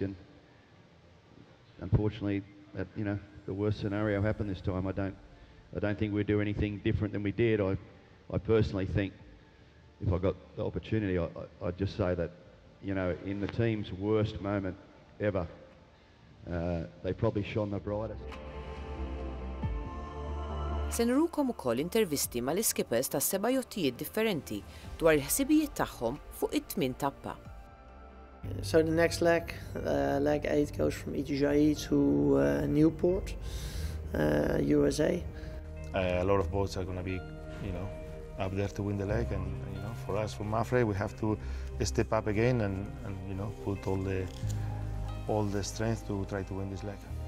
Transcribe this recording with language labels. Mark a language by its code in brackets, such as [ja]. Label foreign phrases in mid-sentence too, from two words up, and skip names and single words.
[en] And unfortunately, that, you know, the worst scenario happened this time. I don't think we'd do anything different than we did. I personally think, if I got the opportunity, I'd just say that, you know, in the team's worst moment ever, they probably shone the brightest. [mt] Se nrukom ukoll intervisti mal-iskippers ta' 7 jottijiet differenti dwar il-ħsibijiet tagħhom fuq it-8 tappa. [en] So the next leg, leg 8, goes from E31 to Newport, USA. A lot of boats are going to be, you know, up there to win the leg, and, you know, for us from Mafre, we have to step up again and you know, put all the strength to try to win this leg.